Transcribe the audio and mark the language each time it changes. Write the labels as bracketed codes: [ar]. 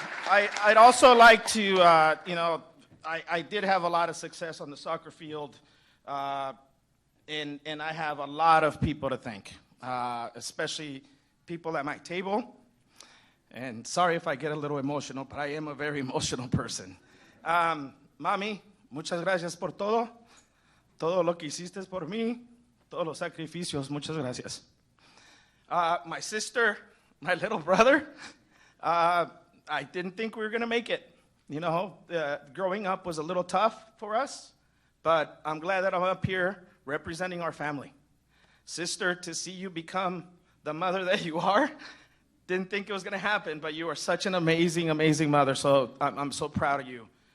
[en] I'd also like to, I did have a lot of success on the soccer field, and I have a lot of people to thank, especially people at my table. And sorry if I get a little emotional, but I am a very emotional person. [es] Mami, muchas gracias por todo lo que hiciste por mí, todos los sacrificios, muchas gracias. [en] My sister, my little brother, I didn't think we were going to make it. Growing up was a little tough for us, but I'm glad that I'm up here representing our family. Sister, to see you become the mother that you are, didn't think it was going to happen, but you are such an amazing, amazing mother, so I'm so proud of you.